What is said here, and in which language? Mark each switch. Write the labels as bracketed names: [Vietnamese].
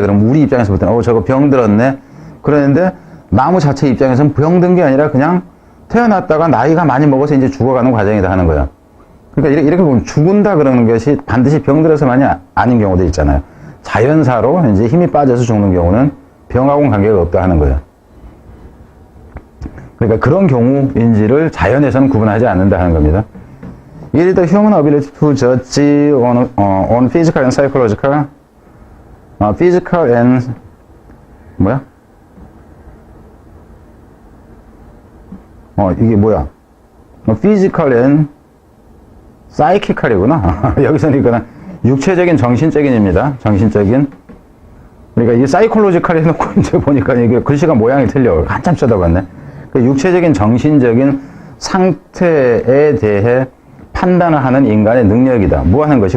[Korean] 그럼 우리 입장에서 볼 때는, 저거 병 들었네? 그러는데, 나무 자체 입장에서는 병 든 게 아니라 그냥 태어났다가 나이가 많이 먹어서 이제 죽어가는 과정이다 하는 거예요. 그러니까 이렇게 보면 죽은다 그러는 것이 반드시 병들어서만이 아닌 경우도 있잖아요. 자연사로 이제 힘이 빠져서 죽는 경우는 병하고는 관계가 없다 하는 거예요. 그러니까 그런 경우인지를 자연에서는 구분하지 않는다 하는 겁니다. [English] It is the human ability to judge on physical and psychological, physical and [Korean] 뭐야? 이게 뭐야? [English] physical and psychical이구나. [Korean] 여기서는 이거는 육체적인, 정신적인입니다. 정신적인. 그러니까 이 psychological을 해놓고 이제 보니까 이게 글씨가 모양이 틀려. 한참 쳐다봤네. 육체적인, 정신적인 상태에 대해 판단을 하는 인간의 능력이다. 뭐 하는 것이.